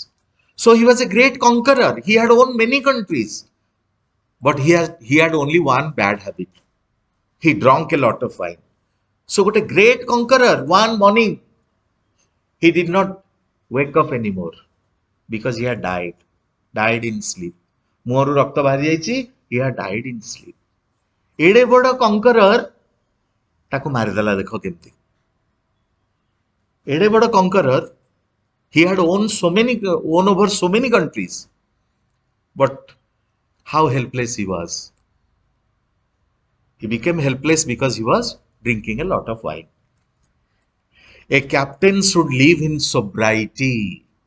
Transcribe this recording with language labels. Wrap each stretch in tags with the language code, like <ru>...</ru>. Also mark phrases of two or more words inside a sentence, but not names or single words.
<en>So he was a great conqueror. He had won many countries, but he had only one bad habit. He drank a lot of wine. So, what a great conqueror, one morning he did not wake up anymore because he had died in sleep.</en> <or>ମୁହଁରୁ ରକ୍ତ ବାହାରି ଯାଇଛି,</or> <en>he had died in sleep.</en> <or>ଏଡେ ବଡ conqueror ତାକୁ ମାରିଦେଲା ଦେଖ କେମିତି. ଏଡେ ବଡ</or> <en>conqueror, he had won over so many countries, but how helpless he was. He became helpless because he was drinking a lot of wine. A captain should live in sobriety.</en>